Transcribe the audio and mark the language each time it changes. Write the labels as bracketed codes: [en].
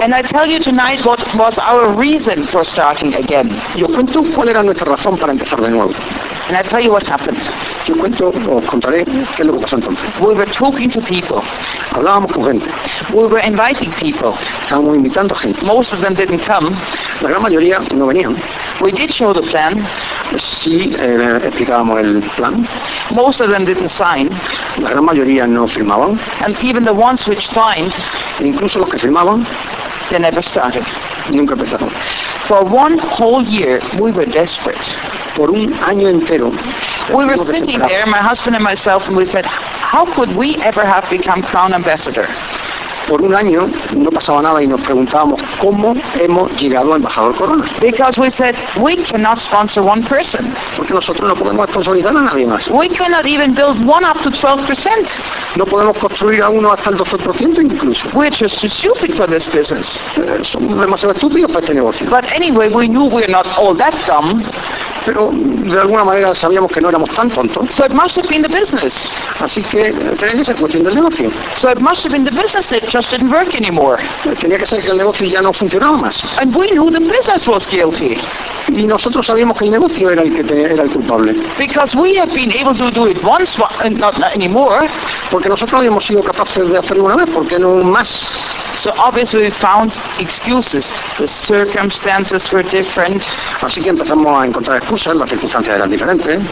[en] And I tell you tonight what was our reason for starting again. [es] Yo cuento cuál era nuestra razón para empezar de nuevo. [en] And I tell you what happened. [es] Yo cuento, os contaré qué es lo que pasó entonces. [en] We were talking to people. [es] Hablábamos con gente. [en] We were inviting people. [es] Estábamos invitando gente. [en] Most of them didn't come. [es] La gran mayoría no venían. [en] We did show the plan. [es] Sí, explicábamos el plan. [en] Most of them didn't sign. [es] La gran mayoría no firmaban. [en] And even the ones which signed, [es] incluso los que firmaban, [en] they never started. [es] Nunca empezaron. [en] For one whole year, we were desperate. [es] Por un año entero. [en] We were sitting there, my husband and myself, and we said, "How could we ever have become crown ambassador?" [es] Por un año no pasaba nada y nos preguntábamos cómo hemos llegado a embajador corona. [en] Because we said we cannot sponsor one person. [es] Porque nosotros no podemos sponsorizar a nadie más. [en] We cannot even build one up to 12%. [es] No podemos construir a uno hasta el 12% incluso. [en] We're just too stupid for this business. [es] Somos demasiado estúpidos para este negocio. [en] But anyway, we knew we're not all that dumb. [es] Pero de alguna manera sabíamos que no éramos tan tontos. [en] So it must have been the business. [es] Así que tenía que ser cuestión del negocio. [en] So it must have been the business that just didn't work anymore. [es] Tenía que ser que el negocio ya no funcionaba más. [en] And we knew the business was guilty. [es] Y nosotros sabíamos que el negocio era el culpable. [en] Because we have been able to do it once, not anymore. [es] Porque nosotros habíamos sido capaces de hacerlo una vez, ¿por qué no más? [en] So obviously we found excuses. The circumstances were different. [es] Así que empezamos a encontrar excusas, las circunstancias eran diferentes.